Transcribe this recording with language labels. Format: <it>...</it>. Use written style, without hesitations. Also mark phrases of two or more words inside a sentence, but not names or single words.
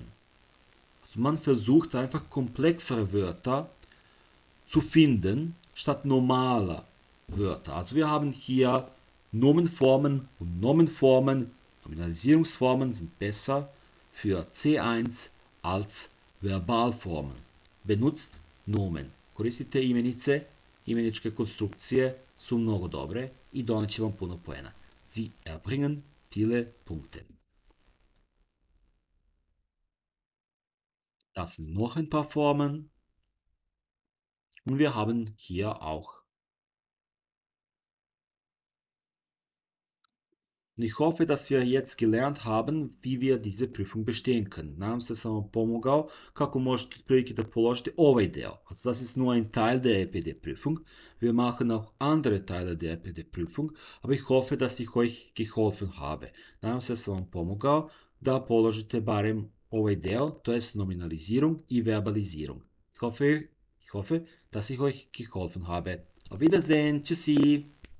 <de>Also man versucht einfach komplexere Wörter zu finden, statt normaler Wörter. Also wir haben hier Nomenformen und Nomenformen. Nominalisierungsformen sind besser für C1 als Verbalformen. Benutzt Nomen.</de> <sr>Koristite imenice, imeničke konstrukcije su mnogo dobre i doneće vam puno poena.</sr> <de>Sie erbringen viele Punkte. Das sind noch ein paar Formen. Und wir haben hier auch. Und ich hoffe, dass wir jetzt gelernt haben, wie wir diese prüfung bestehen können.</de> <sr>Nadam se sam vam pomogao kako možete otprilike da položite ovaj deo.</sr> <de>Also das ist nur ein Teil der EPD-Prüfung. Wir machen auch andere Teile der EPD-Prüfung, aber ich hoffe, dass ich euch geholfen habe.</de> <sr>Nadam se sam vam pomogao da položite barem ovaj deo, to jest Nominalisierung i Verbalisierung.</sr> <de>Ich hoffe, dass ich euch geholfen habe. Auf Wiedersehen. Tschüssi.</de>